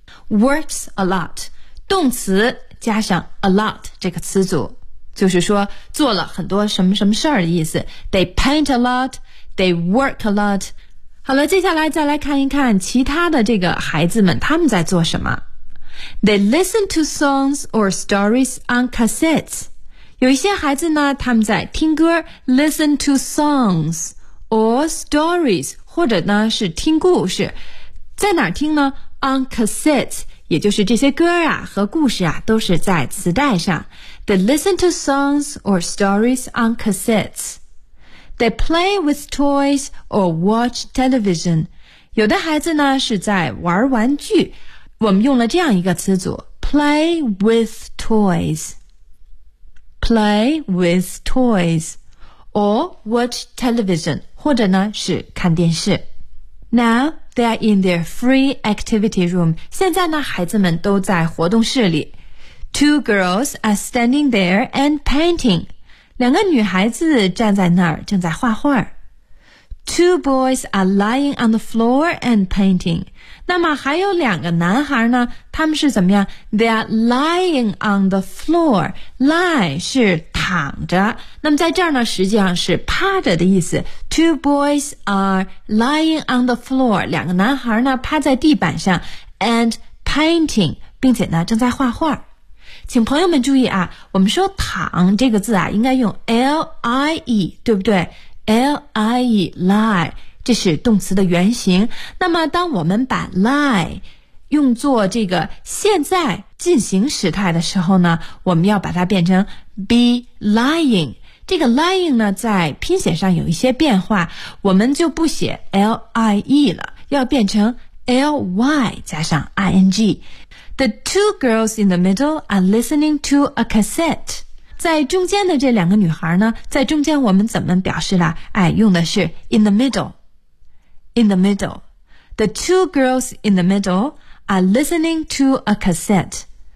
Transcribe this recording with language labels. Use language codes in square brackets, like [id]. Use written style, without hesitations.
[zh] works a lot 动词加上 a lot 这个词组，就是说做了很多什么什么事儿的意思。 [en] they paint a lotThey work a lot. [zh] 好了，接下来再来看一看其他的这个孩子们，他们在做什么。 [en] They listen to songs or stories on cassettes. [zh] 有一些孩子呢，他们在听歌 , [en] listen to songs or stories, [zh] 或者呢是听故事。在哪听呢 ? [en] On cassettes, [zh] 也就是这些歌啊和故事啊都是在磁带上。 [en] They listen to songs or stories on cassettes. They play with toys or watch television. [zh] 有的孩子呢是在玩玩具。我们用了这样一个词组 , [en] play with toys. Play with toys. Or watch television. [zh] 或者呢是看电视。 [en] Now, they are in their free activity room. [zh] 现在呢孩子们都在活动室里。 [en] Two girls are standing there and painting. [zh] 两个女孩子站在那儿正在画画。 [en] Two boys are lying on the floor and painting. [zh] 那么还有两个男孩呢，他们是怎么样？ [en] They are lying on the floor. [zh] Lie 是躺着，那么在这儿呢，实际上是趴着的意思。 [en] Two boys are lying on the floor. [zh] 两个男孩呢，趴在地板上 [en] and painting, [zh] 并且呢，正在画画。请朋友们注意啊，我们说躺这个字啊，应该用 lie, 对不对？ L-I-E, lie, 这是动词的原型。那么当我们把 lie 用作这个现在进行时态的时候呢，我们要把它变成 be lying。这个 lying 呢，在拼写上有一些变化，我们就不写 L-I-E 了，要变成 L-Y 加上 I-N-G。 [en] The two girls in the middle are listening to a cassette。 [zh] 在中间的这两个女孩呢，在中间我们怎么表示了？哎，用的是 [en] in the middle, in the middle. The two girls in the middle are listening to a cassette.